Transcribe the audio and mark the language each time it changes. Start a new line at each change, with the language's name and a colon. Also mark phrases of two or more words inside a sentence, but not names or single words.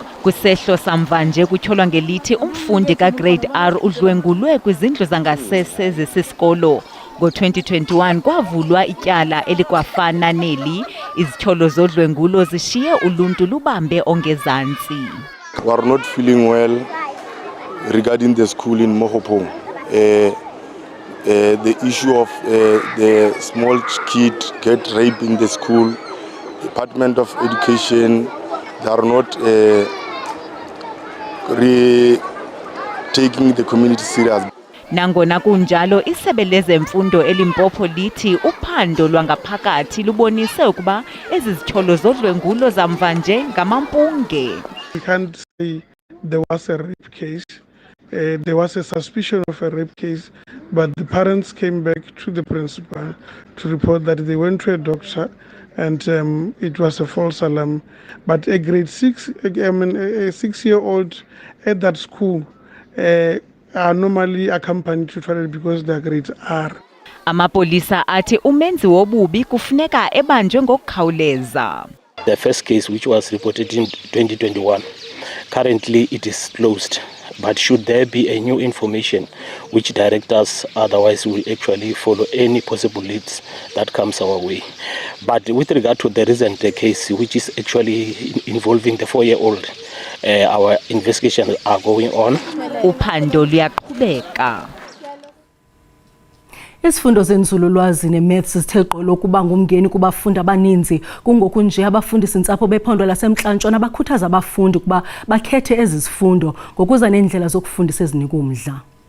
Xhosa: Kwisehlo samva nje kutyholwa ngelithi umfundi kaGrade R udlwengulwe kwizindlu zangasese zesisikolo. Ngo-2021 kwavulwa ityala elikwafana neli. Izitholo zodlwengulo zishiye uluntu lubambe ongezantsi.
English: We are not feeling well regarding the school in Morhopong. The issue of the small kid get raped in the school, Department of Education, they are not taking the community serious.
Xhosa: Nangona kunjalo isebe lezemfundo eLimpopo lithi uphando lwangaphakathi lubonise ukuba ezi zitholo zodlwengulo zamva nje ngamampunge.
English: We can't say there was a rape case. There was a suspicion of a rape case, but the parents came back to the principal to report that they went to a doctor and it was a false alarm. But a grade 6, a 6-year-old at that school are normally accompanied to toilet because their grades are.
Xhosa: Amapolisa athi umenzi wobubi kufuneka ebanjwe ngokukhawuleza.
English: The first case, which was reported in 2021, currently it is closed. But should there be a new information which directs us, otherwise we will actually follow any possible leads that comes our way. But with regard to the recent case, which is actually involving the 4-year-old, our investigations are going on.
Xhosa: Uphando luyaqhubeka. Isifundo zenzululwazi ne-maths sithe gqolo kuba ngumngeni kubafundi abaninzi. Kungoku nje abafundisi-ntsapho bephondo laseMntla-Ntshona bakhuthaza abafundi kuba bakhethe ezi zifundo ngokuza neendlela zokufundisa ezinika umdla.